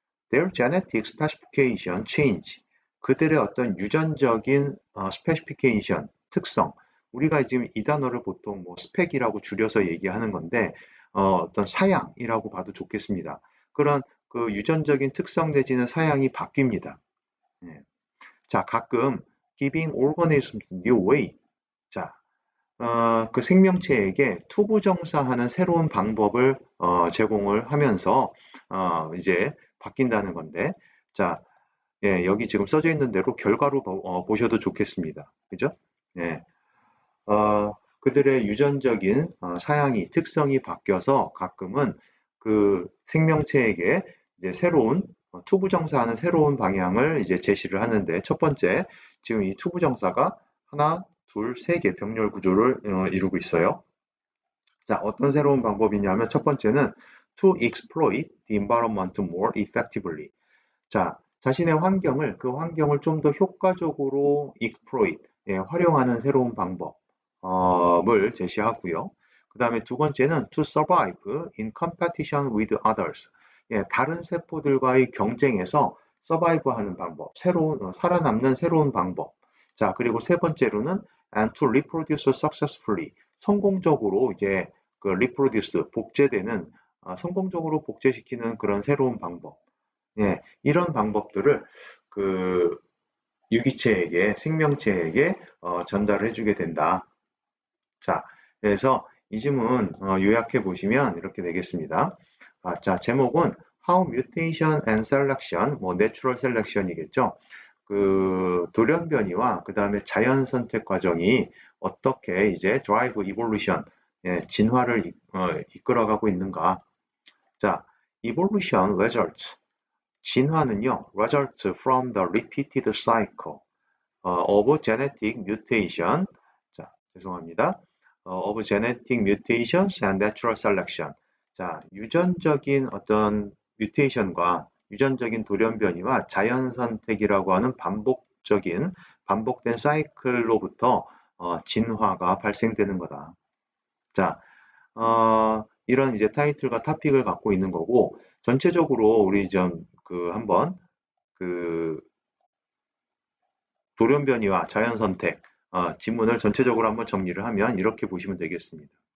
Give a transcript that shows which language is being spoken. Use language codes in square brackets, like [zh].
[en] Their genetic specification change. [ko] 그들의 어떤 유전적인 [en] specification, [ko] 특성. 우리가 지금 이 단어를 보통 뭐 스펙이라고 줄여서 얘기하는 건데 어떤 사양이라고 봐도 좋겠습니다. 그런 그 유전적인 특성 내지는 사양이 바뀝니다. 예. 자, 가끔 [en] giving organisms new way. [ko] 자, 그 생명체에게 투부정사하는 새로운 방법을 제공을 하면서 이제 바뀐다는 건데, 자, 예, 여기 지금 써져 있는 대로 결과로 보셔도 좋겠습니다. 그죠? 예, 그들의 유전적인 사양이, 특성이 바뀌어서 가끔은 그 생명체에게 이제 새로운 투부정사하는 새로운 방향을 이제 제시를 하는데, 첫 번째, 지금 이 투부정사가 하나, 둘, 세 개 병렬 구조를 이루고 있어요. 자, 어떤 새로운 방법이냐면 첫 번째는 [en] to exploit the environment more effectively. [ko] 자, 자신의 환경을, 그 환경을 좀 더 효과적으로 exploit, 활용하는 새로운 방법을 제시하고요. 그 다음에 두 번째는 [en] to survive in competition with others. [ko] 다른 세포들과의 경쟁에서 survive 하는 방법, 살아남는 새로운 방법. 자, 그리고 세 번째로는 [en] and to reproduce successfully. [ko] 성공적으로 이제 그 reproduce, 성공적으로 복제시키는 그런 새로운 방법. 이런 방법들을 그 유기체에게, 생명체에게 전달을 해주게 된다. 자, 그래서 이 지문 요약해 보시면 이렇게 되겠습니다. 자, 제목은 [en] How Mutation and Selection, [ko] 뭐 Natural Selection이겠죠. 그 돌연변이와 그 다음에 자연 선택 과정이 어떻게 이제 [en] Drive Evolution, [ko] 진화를 이끌어가고 있는가. [en] 자, Evolution Results. [ko] 진화는요, [en] results from the repeated cycle of genetic mutation. [ko] 자, 죄송합니다. [en] of genetic mutations and natural selection. [ko] 자, 유전적인 어떤 뮤테이션과 유전적인 돌연변이와 자연 선택이라고 하는 반복된 사이클로부터 진화가 발생되는 거다. 자, 이런 이제 타이틀과 토픽을 갖고 있는 거고, 전체적으로 우리 좀 한번 돌연변이와 자연 선택 지문을 전체적으로 한번 정리를 하면 이렇게 보시면 되겠습니다.